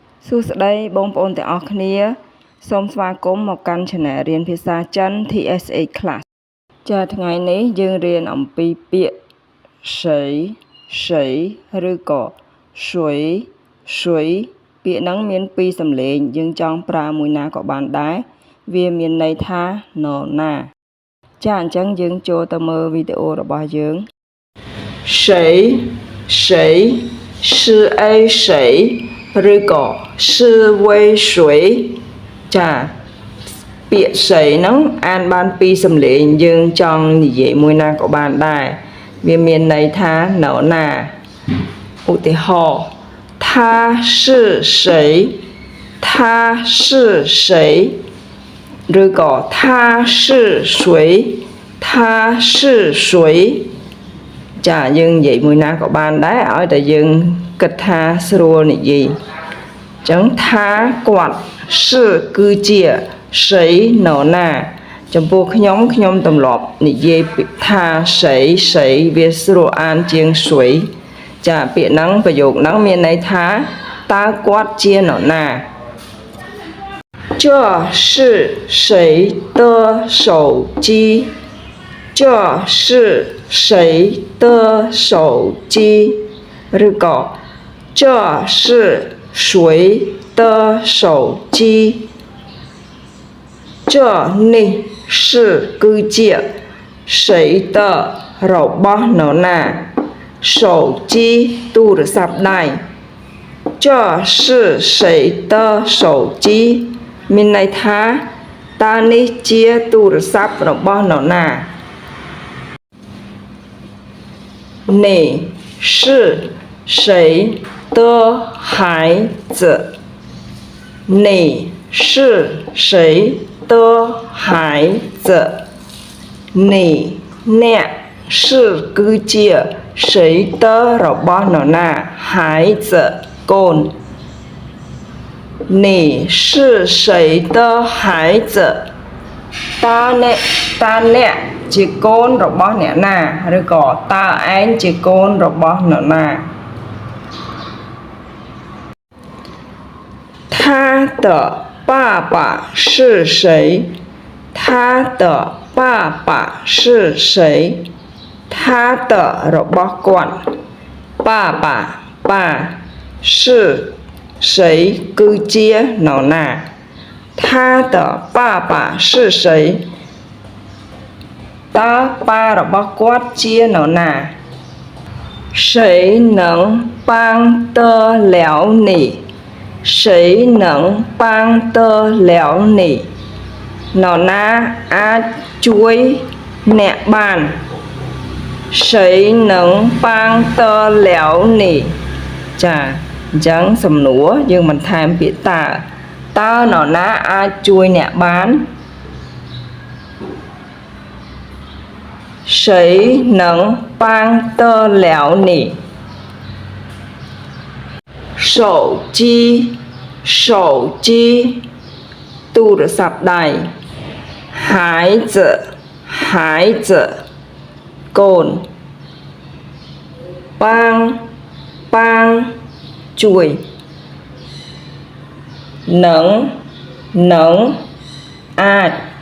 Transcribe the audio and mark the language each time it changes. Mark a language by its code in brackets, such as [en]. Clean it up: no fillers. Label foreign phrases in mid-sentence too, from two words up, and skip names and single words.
[km] សួស្តីបងប្អូនទាំងអស់គ្នាសូមស្វាគមន៍មកកាន់ Channel រៀនភាសាចិន TSA Class ចាថ្ងៃនេះយើងរៀនអំពីពាក្យ谁ឬក៏谁ពាក្យហ្នឹងមានពីរសំឡេងយើងចង់ប្រើមួយណាក៏បានដែរវាមានន័យថានរណាចាអញ្ចឹងយើងចូលទៅមើលវីដេអូរបស់យើង [zh] 谁是A谁 [km] ឬក៏ [zh] 是为谁 [km] ចាពាក្យ谁ហ្នឹងអានបានពីរសំឡេងយើងចង់និយាយមួយណាក៏បានដែរវាមានន័យថានរណាឧទាហរ [zh] ណ៍他是谁他是谁ឬក៏他是谁他是谁 [km] ចាយើងនិយាយមួយណាក៏បាន ដែរឲ្យតែយើងគិតថាស្រួលនិយាយអញ្ចឹងថាគាត់គឺជា谁ន រណាចំពោះខ្ញុំទម្លាប់និយាយថា谁វាស្រួលអានជាង谁ចាពាក្យហ្នឹងប្រយោគហ្នឹងមានន័យថាតើគាត់ជានរណា [zh] 这是谁的手机这是谁的手机 [km] ឬក៏ [zh] 这是谁的手机 [km] 这នេះគឺជា [zh] 谁的 [km] របស់នរណា手机ទូរស័ព្ទដៃ [zh] 这是谁的手机 [km] មានន័យថាតើនេះជាទូរស័ព្ទរបស់នរណា [zh] 你是谁的孩子你是谁的孩子你 [km] អ្នកគឺជា [zh] 谁的 [km] របស់នរណា [zh] 孩子កូន 你是谁的孩子 [km] តើអ្នកជាកូនរបស់អ្នកណាឬក៏តើឯងជាកូនរបស់នរណា [zh] 他的爸爸是谁他的爸爸是谁他的 [km] របស់គាត់ [zh] 爸是谁 [km] គឺជានរណា [zh] 他的爸爸是谁 [km] តើប៉ារបស់គាត់ជានរណា [zh] 谁能帮得了你谁能帮得了你 [km] នរណាអាចជួយ អ្នកបាន [zh] 谁能帮得了你 [km] ចាអញ្ចឹងសំណួរយើងបន្ថែមពាក្យតើនរណាអាចជួយអ្នកបាន [zh] 谁能帮得了你 [km] 手机ទូរស័ព្ទដៃ孩子កូន帮ជួយ能អាច